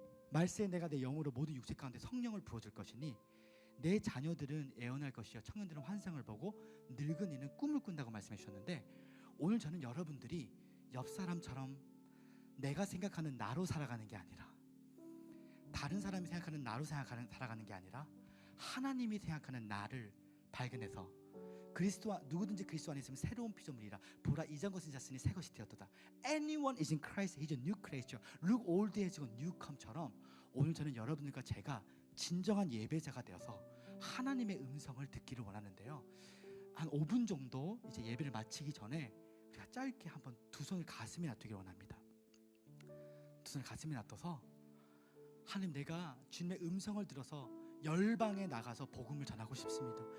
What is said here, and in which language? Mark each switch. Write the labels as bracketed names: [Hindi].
[Korean] 말세에 내가 내 영으로 모든 육체 가운데 성령을 부어줄 것이니 내 자녀들은 애원할 것이요 청년들은 환상을 보고 늙은이는 꿈을 꾼다고 말씀해 주셨는데, 오늘 저는 여러분들이 옆 사람처럼 내가 생각하는 나로 살아가는 게 아니라, 다른 사람이 생각하는 나로 살아가는 게 아니라 하나님이 생각하는 나를 발견해서 누구든지 그리스도 안에 있으면 새로운 피조물이라, 보라 이전 것은 잤으니 새 것이 되었도다. [English] Anyone is in Christ, he is a new creature. Look old has gone, new come [Korean] 처럼 오늘 저는 여러분들과 제가 진정한 예배자가 되어서 하나님의 음성을 듣기를 원하는데요, 한 5분 정도 이제 예배를 마치기 전에 우리가 짧게 한번 두 손을 가슴에 놔두기 원합니다. 두 손을 가슴에 놔둬서 하나님, 내가 주님의 음성을 들어서 열방에 나가서 복음을 전하고 싶습니다.